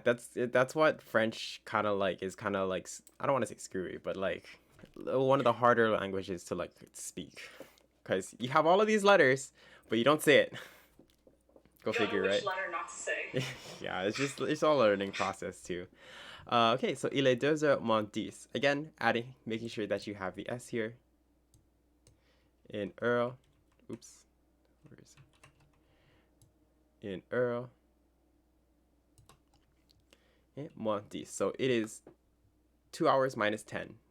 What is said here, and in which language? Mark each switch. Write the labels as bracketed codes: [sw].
[en] That's what French kind of like I don't want to say screwy, but like one of the harder languages to like speak, because you have all of these letters, but you don't say it. Go figure, right? Which letter not to say. Yeah, it's all a learning process too. [fr] Okay, so il est 2 heures moins 10. [en] Again, making sure that you have the S here. In Earl. Oops. Where is it? in heure. Okay, moins 10. So it is 2 hours minus 10.